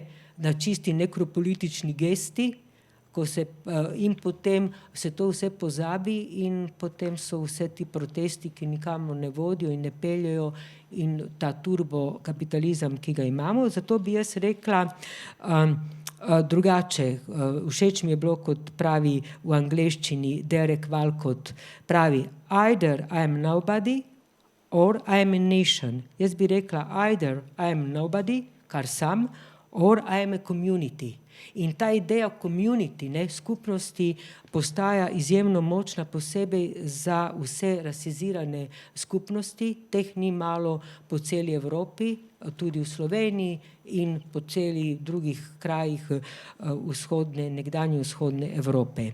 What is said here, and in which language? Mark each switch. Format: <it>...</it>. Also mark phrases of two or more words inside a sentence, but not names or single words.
<sl>Na čisti nekropolitični gesti, in potem se to vse pozabi in potem so vse ti protesti, ki nikamor ne vodijo in ne peljejo, in ta turbokapitalizem, ki ga imamo. Zato bi jaz rekla drugače. Všeč mi je bilo, kot pravi v angleščini Derek Walcott, pravi</sl> <en>either I am nobody or I am a nation.</en> <sl>Jaz bi rekla</sl> <en>either I am nobody,</en> <sl>kar sam,</sl> <en>or I am a community.</en> <sl>In ta ideja community, ne, skupnosti, postaja izjemno močna, posebej za vse rasizirane skupnosti, teh ni malo po celi Evropi, tudi v Sloveniji in po celih drugih krajih nekdanje vzhodne Evrope.</sl>